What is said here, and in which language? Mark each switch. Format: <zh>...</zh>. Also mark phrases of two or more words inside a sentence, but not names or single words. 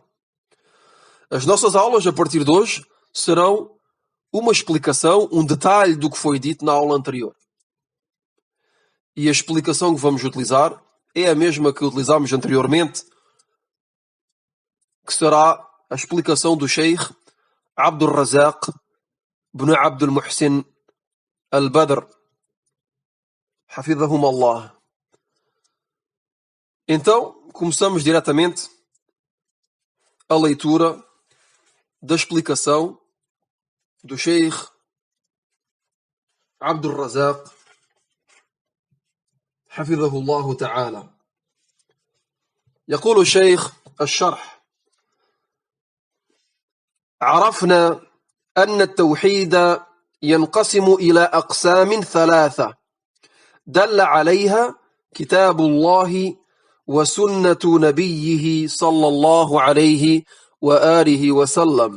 <pt>As nossas aulas, a partir de hoje, serão uma explicação, um detalhe do que foi dito na aula anterior. E a explicação que vamos utilizar é a mesma que utilizámos anteriormente, que será a explicação do Sheikh Abdul Razak ibn Abdul Muhsin al-Badr,</pt> <ar>حفظهم الله.</ar> <pt>Então, começamos diretamente a leitura da explicação do Sheikh Abdul Razak,</pt> <ar>حفظه الله تعالى. يقول الشيخ الشرح عرفنا أن التوحيد ينقسم إلى أقسام ثلاثة دل عليها كتاب الله وسنة نبيه صلى الله عليه وآله وسلم.</ar>